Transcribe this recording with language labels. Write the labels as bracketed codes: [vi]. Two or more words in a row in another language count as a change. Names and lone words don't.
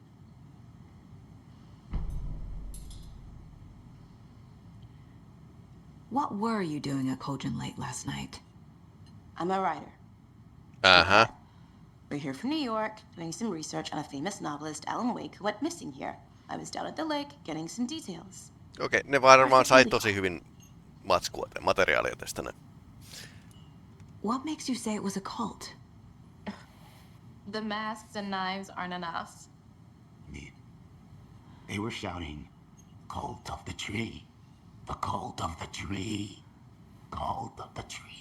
[en] What were you doing at Cauldron Lake last night? I'm a writer. Uh-huh. We're here from New York, doing some research on a famous novelist, Alan Wake, who went missing here. I was down at the lake, getting some details. [fi] Okei, ne varmaan sai tosi hyvin matskua tai materiaalia tästä näin. [en] What makes you say it was a cult? The masks and knives aren't enough. They were shouting, "Cult of the tree, the cult of the tree, cult of the tree."